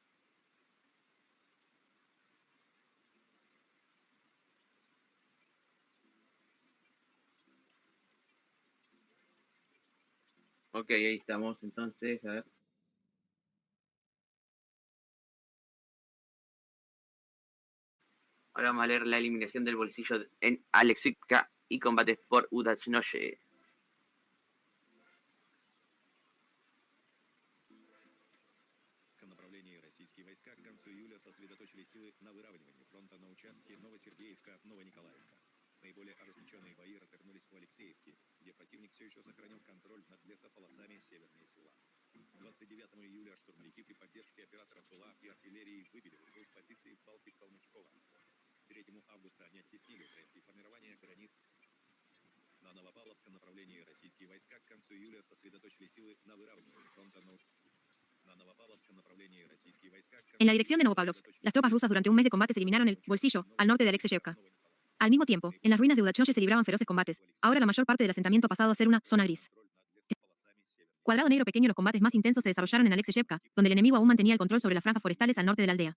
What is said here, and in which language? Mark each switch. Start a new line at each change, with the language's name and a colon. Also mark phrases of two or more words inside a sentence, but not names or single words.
Spanish: Ok, ahí estamos entonces, a ver. Ahora vamos a leer la eliminación del bolsillo en Alexivka y combates por Udachnoye.
Russian: В направлении российские войска к концу июля сосредоточили силы на выравнивании фронта на участке Новосергеевка-Новониколаевка. Наиболее ожесточенные бои развернулись у Алексеевки, где противник все еще сохранил контроль над лесополосами севернее села. 29 июля штурмовики при поддержке операторов ПЛА и артиллерии выбили свои позиции в Балке Калмычкова. 3 августа они оттеснили украинские формирования «Гранит». На Новопавловском направлении российские войска к концу июля сосредоточили силы на выравнивании фронта на
Spanish: En la dirección de Novopavlovsk, las tropas rusas durante un mes de combates eliminaron el bolsillo al norte de Alexeyevka. Al mismo tiempo, en las ruinas de Udachnoye se libraban feroces combates. Ahora la mayor parte del asentamiento ha pasado a ser una zona gris. Cuadrado negro pequeño, los combates más intensos se desarrollaron en Alexeyevka, donde el enemigo aún mantenía el control sobre las franjas forestales al norte de la aldea.